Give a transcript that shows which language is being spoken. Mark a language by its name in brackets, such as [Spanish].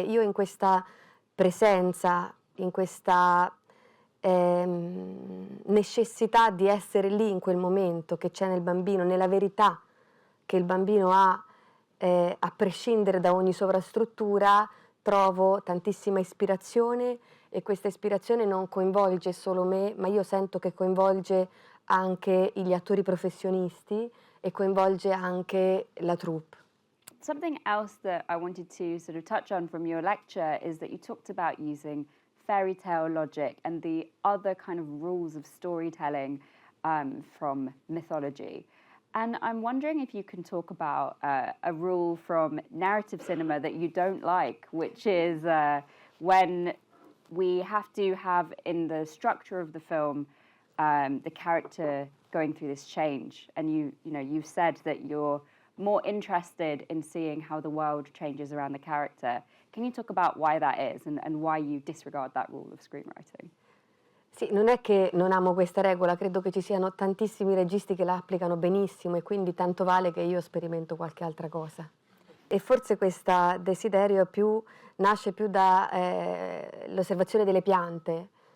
[Italian] Io in questa presenza, in questa necessità di essere lì in quel momento che c'è nel bambino, nella verità che il bambino ha, a prescindere da ogni sovrastruttura, trovo tantissima ispirazione, e questa ispirazione non coinvolge solo me, ma io sento che coinvolge anche gli attori professionisti e coinvolge anche la troupe. [English] Something else that I wanted to sort of touch on from your lecture is that you talked about using fairy tale logic and the other kind of rules of storytelling from mythology. And I'm wondering if you can talk about a rule from narrative cinema that you don't like, which is when we have to have in the structure of the film the character going through this change. And you've said that you're more interested in seeing how the world changes around the character. Can you talk about why that is and why you disregard that rule of screenwriting? [Italian] Sì, non è che non amo questa regola, credo che ci siano tantissimi registi che la applicano benissimo, e quindi tanto vale che io sperimento qualche altra cosa. E forse questo desiderio nasce più dall'osservazione delle piante.